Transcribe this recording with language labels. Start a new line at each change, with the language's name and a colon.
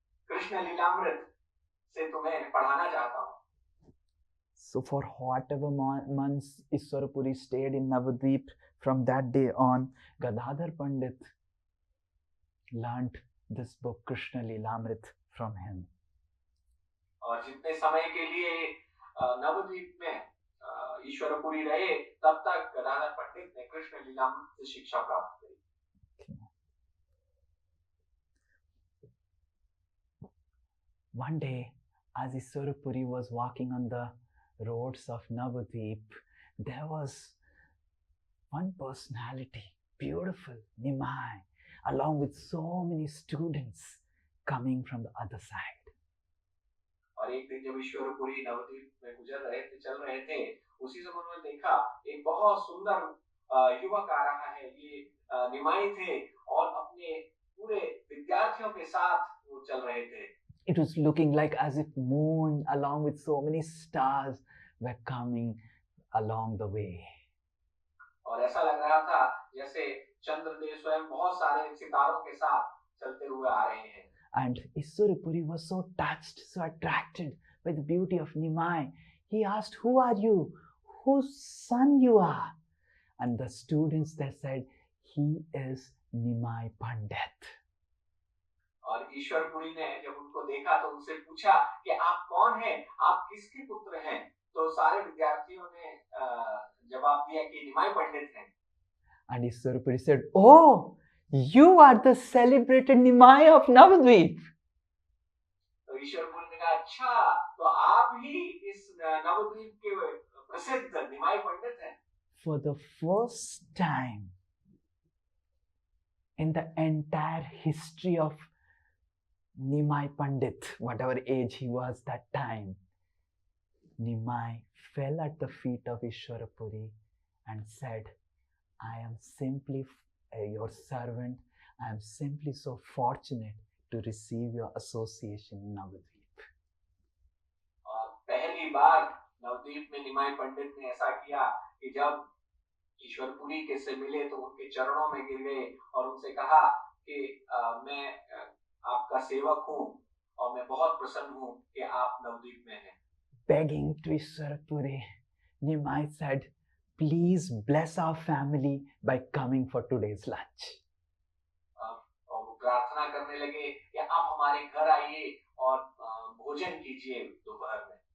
Hindi: कृष्ण लीलामृत से तुम्हें पढ़ाना चाहता हूं।
English: So for whatever months Ishwar Puri stayed in Navadvip, from that day on, Gadadhar Pandit learnt this book Krishna Leelamrit from him.
Hindi: और जितने समय के लिए नवद्वीप में ईश्वरपुरी रहे, तब तक गदाधर पंडित ने कृष्ण लीलामृत से शिक्षा प्राप्त की।
English: One day, as Ishwarapuri was walking on the roads of Navadvip, there was one personality, beautiful, Nimai, along with so many students coming from the other side.
Hindi: और एक दिन जब ईश्वरपुरी नवद्वीप में चल रहे थे, उसी समय उन्होंने देखा एक बहुत सुंदर युवक आ रहा है। ये निमाई थे और अपने पूरे विद्यार्थियों के साथ वो चल रहे थे।
English: It was looking like as if moon along with so many stars were coming along the way.
Hindi: और ऐसा लग रहा था जैसे चंद्रदेव स्वयं बहुत सारे सितारों के साथ चलते हुए आ रहे हैं।
English: And Ishwarapuri was so touched, so attracted by the beauty of Nimai. He asked, "Who are you? Whose son you are?" And the students, they said, "He is Nimai Pandit."
Hindi: और ईश्वरपुरी ने जब उनको देखा तो उनसे पूछा कि आप कौन हैं, आप किसके पुत्र हैं? तो सारे विद्यार्थियों ने जवाब दिया कि निमाई पंडित हैं।
English: And Ishwarapuri said, "Oh, you are the celebrated Nimai of Navadvip."
Hindi: तो ईश्वरपुरी ने कहा, अच्छा, तो आप ही इस नवद्वीप के प्रसिद्ध निमाई पंडित हैं।
English: For the first time in the entire history of Nimai Pandit, whatever age he was that time, Nimai fell at the feet of Ishwarapuri and said, "I am simply your servant. I am simply so fortunate to receive your association in Navadvip."
Hindi: और पहली बार नवद्वीप में निमाई पंडित ने ऐसा किया कि जब ईश्वरपुरी के से मिले तो उनके चरणों में गिर गए और उनसे कहा कि मैं आपका सेवक हूँ और मैं बहुत प्रसन्न हूँ कि आप नवद्वीप में हैं।
English: Begging to Ishwarapuri, Nimai said, "Please bless our family by coming for today's lunch."
Hindi: और वो प्रार्थना करने लगे कि आप हमारे घर आइए और भोजन कीजिए दोपहर में।